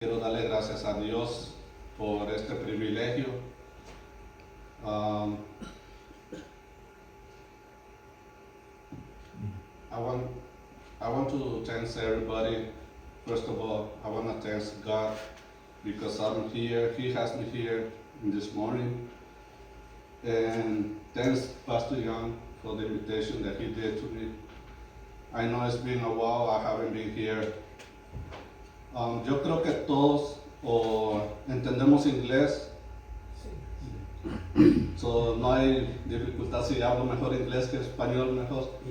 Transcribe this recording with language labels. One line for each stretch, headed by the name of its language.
Spanish: Quiero darle gracias a Dios por este privilegio.
English: Um, I want I want to thank everybody. First of all, I want to thank God because I'm here. He has me here this morning. And thanks Pastor Young for the invitation that he did to me. I know it's been a while, I haven't been here.
Spanish: Yo creo que todos entendemos inglés, so no hay dificultad si hablo mejor inglés que español mejor.